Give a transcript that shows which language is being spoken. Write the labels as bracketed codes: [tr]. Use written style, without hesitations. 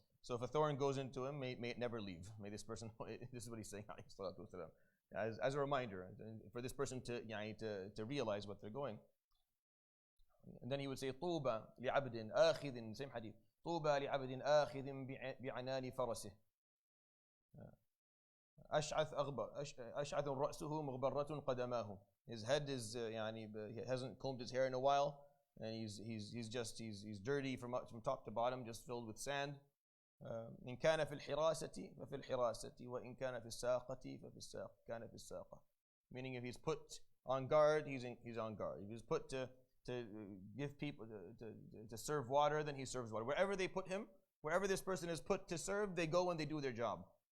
[en] So if a thorn goes into him, may it never leave. May this person, this is what he's saying [ar] عليه الصلاة والسلام. [en] As a reminder, for this person to realize what they're going. And then he would say, [ar] طوبى لعبد آخذ, [en] same hadith. [ar] طوبى لعبد آخذ بعنان فرسه أشعث رأسه مغبرة قدماه. [en] His head is he hasn't combed his hair in a while, and he's dirty from top to bottom, just filled with sand. [ar] إن كان في الحراسة ففي الحراسة وإن كان في الساقة ففي الساقة كان في الساقة. [en] Meaning, if he's put on guard, he's on guard. If he's put to give people to serve water, then he serves water. Wherever they put him, wherever this person is put to serve, they go and they do their job.